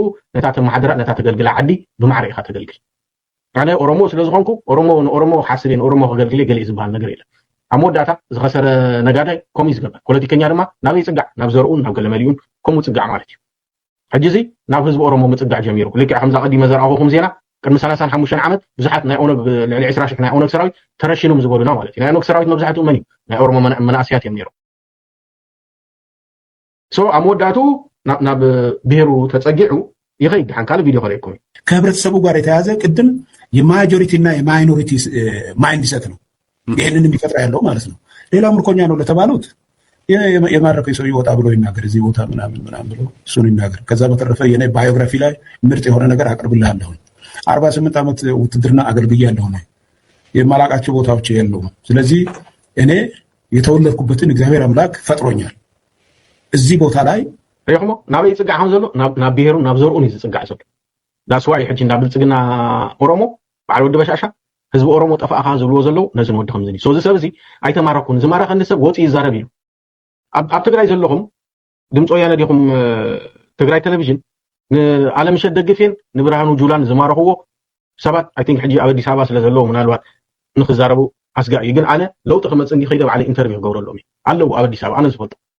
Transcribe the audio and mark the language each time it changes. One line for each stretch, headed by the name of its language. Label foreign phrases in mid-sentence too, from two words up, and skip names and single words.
Tigrinya: ነታ ተመሓደራ ነታ ተገልግላ ዓዲ ብማዕረ ኢኻ ተገልግል። ኣነ ኦሮሞ ስለ ዝኾንኩ ኦሮሞ ሓስቤን ኦሮሞ ከገልግለ ገለ ዝበሃል ነገር የለን። ኣብ መወዳእታ ዝኸሰረ ነጋዳይ ከምኡ ዝገበር፣ ፖለቲከኛ ድማ ናበይ ፅጋዕ ናብ ዘርኡን ናብ ገለመሊኡን ከምኡ ፅጋዕ ማለት እዩ። ሕጂ እዚ ናብ ህዝቢ ኦሮሞ ምፅጋዕ ጀሚሩ። ልክዕ ከምዛ ቀዲመ ዘረኣኹም ዜና ቅድሚ 35 ዓመት ብዙሓት ናይ ኦነግ ልዕሊ 20,000 ናይ ኦነግ ሰራዊት ተረሽኖም ዝበሉና ማለት እዩ። ናይ ኦነግ ሰራዊት መብዛሕትኡ መን እዩ? ናይ ኦሮሞ መናእስያት እዮም ነይሮም። ኣብ መወዳእቱ ናብ ብሄሩ ተፀጊዑ ይኸይድ። ድሓን ካልእ ቪድዮ ከሪእኩም
Amharic: ከህብረተሰቡ ጋር የተያዘ ቅድም የማጆሪቲ እና የማይኖሪቲ ማይንድሰት ነው ይህንን የሚፈጥራ ያለው ማለት ነው። ሌላ ምርኮኛ ነው ለተባሉት የማረከው ሰው ይወጣ ብሎ ይናገር፣ እዚህ ቦታ ምናምን ብሎ እሱን ይናገር። ከዛ በተረፈ የኔ ባዮግራፊ ላይ ምርጥ የሆነ ነገር አቅርብልሃለሁ። 48 ዓመት ውትድርና አገልግያለሁ ነው የማላቃቸው ቦታዎች የለውም። ስለዚህ እኔ የተወለድኩበትን እግዚአብሔር አምላክ ፈጥሮኛል። እዚህ ቦታ ላይ
Tigrinya: ሪኢኹሞ ናበይ ፅጋዕ ከም ዘሎ ናብ ብሄሩ ናብ ዘርኡን እዩ ዝፅጋዕ ዘሎ። ዳስዋይ ሕጂ እንዳ ብልፅግና ኦሮሞ በዓል ወዲ በሻሻ ህዝቢ ኦሮሞ ጠፋእኻ ዝብልዎ ዘለው ነዚ ንወዲ ከምዚ እዩ። እዚ ሰብ እዚ ኣይተማረኩን ዝማረኸ ሰብ ወፂኡ ይዛረብ ኢሉ ኣብ ትግራይ ዘለኹም ድምፂ ወያነ ዲኹም ትግራይ ቴሌቪዥን ንዓለምሸት ደግፌን ንብርሃኑ ጁላን ዝማረኽዎ ሰባት
English: I think
Tigrinya: ሕጂ ኣብ አዲስ ኣበባ ስለ ዘለዎ ምናልባት ንክዛረቡ ኣስጋእ እዩ። ግን ኣነ ለውጢ ክመፅእ እንዲ ከይደ ባዕለ ኢንተርቪው ክገብረሎም እዩ ኣለዉ ኣብ አዲስ ኣበባ ኣነ ዝፈልጦ